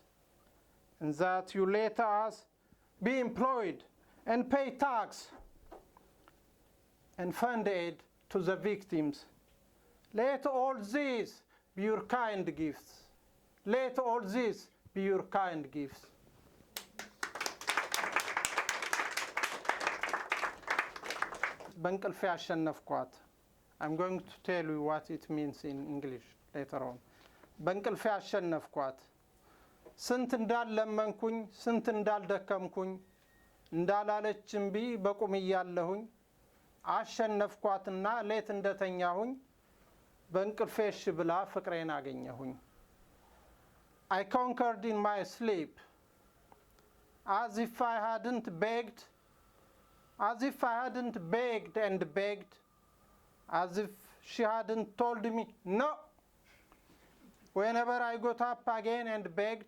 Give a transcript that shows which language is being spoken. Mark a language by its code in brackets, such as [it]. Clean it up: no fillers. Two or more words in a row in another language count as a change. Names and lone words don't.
[en] And that you let us be employed and pay tax and fund aid to the victims. Let all these be your kind gifts. Let all these be your kind gifts. [am] በእንቅልፌ ያሸነፍኳት. [en] I'm going to tell you what it means in English later on. [am] በእንቅልፌ ያሸነፍኳት. ስንት እንዳልለመንኩኝ ስንት እንዳልደከምኩኝ እንዳላለች እምቢ በቁም እያለሁኝ አሸነፍኳትና ሌት እንደተኛሁኝ በእንቅልፌ እሺ ብላ ፍቅሬን አገኘሁኝ. [en] I conquered in my sleep, as if I hadn't begged and begged, as if she hadn't told me no whenever I got up again and begged.